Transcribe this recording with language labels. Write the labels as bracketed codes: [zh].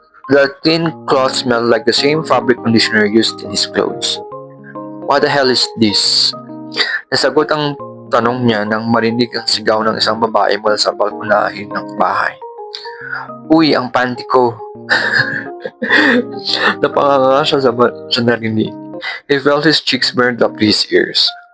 [en] The thin cloth smelled like the same fabric conditioner used in his clothes. What the hell is this? [tl] Nasagot ang tanong niya nang marinig ang sigaw ng isang babae mula sa balkonahin ng bahay. Uy, ang panty ko! Napanganga siya sa narinig. [en] He felt his cheeks burned up to his ears.